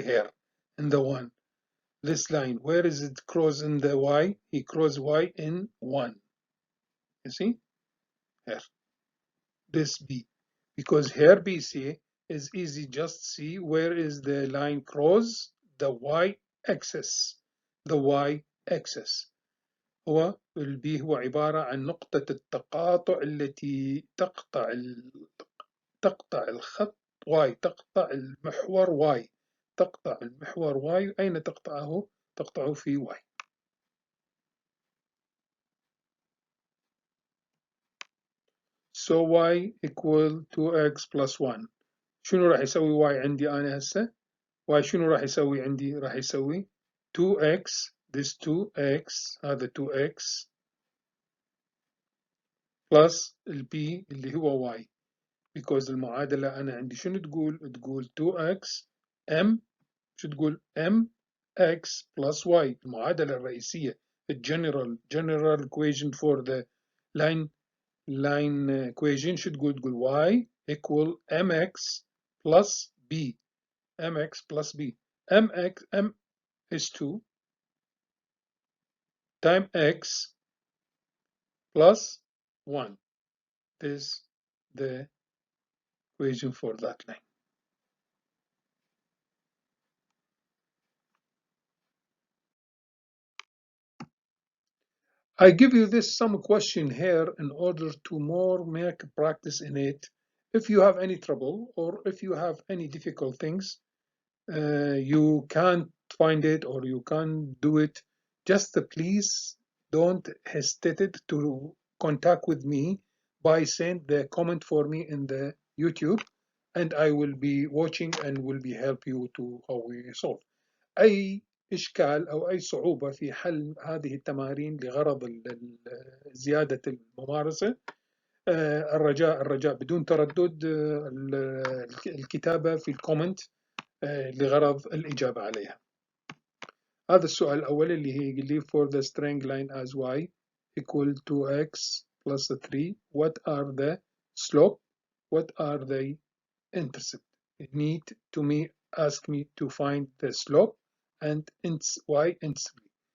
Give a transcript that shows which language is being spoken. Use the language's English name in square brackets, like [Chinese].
[English] Here, in the 1. This line, where is it cross in the Y? He cross Y in 1. You see? Here. This B. Because here BC is easy, just see where is the line cross the Y axis. The Y axis. [Arabic] هو البي هو عبارة عن نقطة التقاطع التي تقطع الخط واي، تقطع المحور واي، تقطع المحور واي. أين تقطعه؟ تقطعه في واي. [English] So y equal 2x plus 1. [Arabic] شنو راح يسوي y عندي أنا هسه؟ y شنو راح يسوي عندي؟ راح يسوي 2x، this 2x، هذا 2x plus البي اللي هو y. because المعادلة أنا عندي شنو تقول؟ تقول 2x m، شو تقول؟ mx plus y. المعادلة الرئيسية [English] general equation for the line equation [Arabic] شو تقول؟ تقول y equal mx plus b. [English] mx plus b. m is 2 times x plus 1. This is the equation for that line. I give you this some question here in order to more make practice in it. If you have any trouble or if you have any difficult things, you can't find it or you can't do it, just please don't hesitate to contact with me by send the comment for me in the YouTube, and I will be watching and will be help you to how we solve. [Arabic] أي إشكال أو أي صعوبة في حل هذه التمارين لغرض زيادة الممارسة، الرجاء بدون تردد الكتابة في الكومنت لغرض الإجابة عليها. هذا السؤال الأول اللي هي يقول لي [English] for the string line as y equal to x plus 3, what are the slope, what are the intercept? You need to ask me to find the slope and y intercept.